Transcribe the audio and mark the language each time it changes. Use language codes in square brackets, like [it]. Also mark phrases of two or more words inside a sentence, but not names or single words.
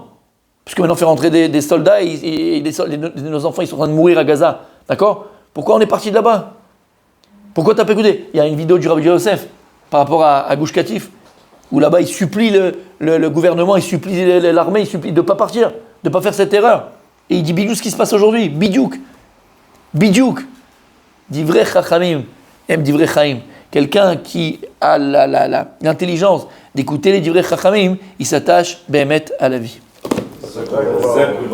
[fr] Puisque maintenant on fait rentrer des soldats et nos enfants ils sont en train de mourir à Gaza. D'accord? Pourquoi on est parti de là-bas? Pourquoi tu n'as pas écouté? Il y a une vidéo du Rabbi Yosef par rapport à Gush Katif, où là-bas il supplie le gouvernement, il supplie l'armée, il supplie de ne pas partir, de ne pas faire cette erreur. Et il dit bidou ce qui se passe aujourd'hui. [he] בדיוק. בדיוק. דברי חכמים. דברי חיים. [fr] Quelqu'un qui a l'intelligence d'écouter les [he] דברי חכמים, [fr] il s'attache bémet à la vie.